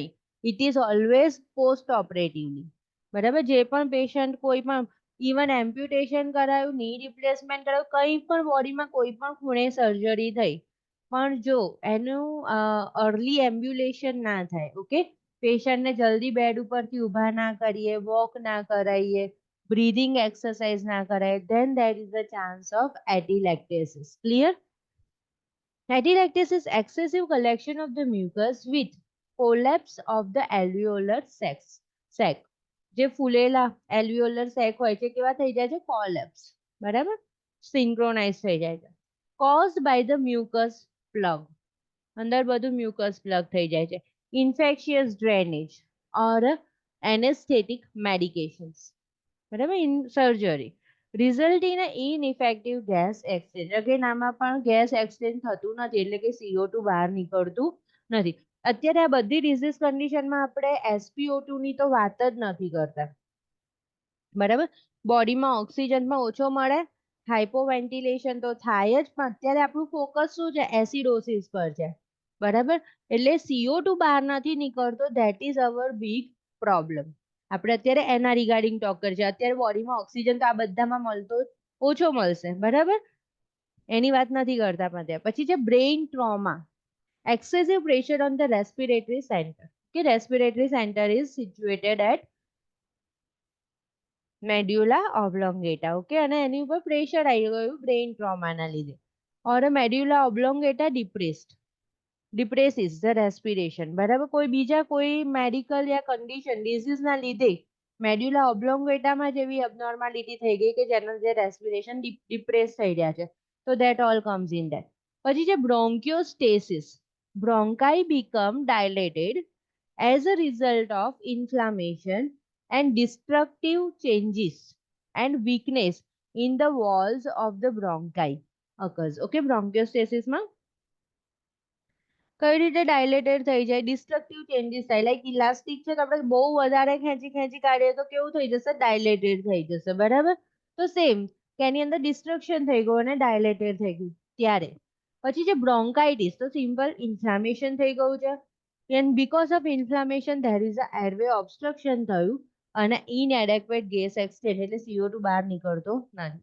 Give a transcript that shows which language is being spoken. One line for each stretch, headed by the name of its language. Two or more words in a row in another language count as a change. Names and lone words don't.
English: it is always post operatively.
Gujarati: બરાબર, જે પણ પેશન્ટ કોઈ પણ
English: even amputation
Gujarati: કરાયું,
English: knee replacement
Gujarati: કરાયું, કંઈ પણ બોડીમાં કોઈ પણ ખૂણે સર્જરી થઈ, પણ જો એનું
English: early ambulation
Gujarati: ના થાય, ઓકે, પેશન્ટને જલ્દી બેડ ઉપરથી ઊભા ના કરીએ, વોક ના કરાવીએ,
English: breathing exercise
Gujarati: ના કરાય,
English: then there is a chance of atelectasis. Clear? Atelectasis is excessive collection of the mucus with collapse of the alveolar sac.
Gujarati: જે ફૂલેલા
English: alveolar sac
Gujarati: હોય છે કેવા થઈ જાય છે? કોલેપ્સ. બરાબર, સિન્ક્રોનાઇઝ થઈ જાય છે.
English: caused by the mucus plug,
Gujarati: અંદર બધું
English: mucus plug
Gujarati: થઈ જાય છે.
English: infectious drainage, or anesthetic medications. બરાબર, in surgery result in a ineffective gas exchange.
Gujarati: અગેન આમાં પણ
English: gas exchange
Gujarati: થતું નથી, એટલે કે CO2 બહાર નીકળતું નથી. અત્યારે આ બધી ડિઝીઝ કન્ડિશનમાં આપણે SpO2 ની તો વાત જ નથી કરતા. બરાબર, બોડીમાં ઓક્સિજનમાં ઓછો મળે, હાઇપોવેન્ટિલેશન તો થાય જ, પણ અત્યારે આપણું ફોકસ શું છે? એસિડોસિસ પર છે. બરાબર, એટલે CO2 બહાર નથી નીકળતો,
English: that is our big problem.
Gujarati: આપણે અત્યારે એના
English: regarding talk
Gujarati: કરીએ. અત્યારે બોડીમાં ઓક્સિજન તો આ બધામાં મળતો ઓછો મળશે. બરાબર, એની વાત નથી કરતા પણ. પછી છે
English: brain trauma, excessive pressure on the respiratory center. કે respiratory center is situated at medulla oblongata.
Gujarati: ઓકે, અને એની ઉપર પ્રેશર આવી ગયું બ્રેઇન ટ્રોમાના લીધે.
English: ઓર medulla oblongata depresses the respiration.
Gujarati: બરાબર, કોઈ બીજા કોઈ મેડિકલ યા
English: condition disease
Gujarati: ના લીધે મેડ્યુલા ઓબ્લોંગેટામાં જેવી અબનોર્માલિટી થઈ ગઈ કે જેના લીધે
English: respiration depress
Gujarati: થઈ રહ્યા છે, તો
English: that all comes in that.
Gujarati: પછી છે બ્રોન્કિયોસ્ટેસિસ,
English: bronchi become dilated as a result of inflammation and destructive changes and weakness in the walls of the bronchi occurs.
Gujarati: Okay, bronchiostasis માં કઈ રીતે ડાયલેટેડ થઈ જાય?
English: destructive changes થાય.
Gujarati: લાઈક ઇલાસ્ટિક છે તો આપણે બહુ વધારે ખેંચી ખેંચી કાઢીએ તો કેવું થઈ જશે? ડાયલેટેડ થઈ જશે. બરાબર, તો સેમ કે એની અંદર ડિસ્ટ્રક્શન થઈ ગયું અને ડાયલેટેડ થઈ ગયું ત્યારે. પછી છે બ્રોન્કાઇટિસ, તો
English: simple inflammation
Gujarati: થઈ ગયું છે,
English: and because of inflammation there is a airway obstruction
Gujarati: થયું અને
English: inadequate gas exchange,
Gujarati: એટલે CO2 બહાર નીકળતો નથી.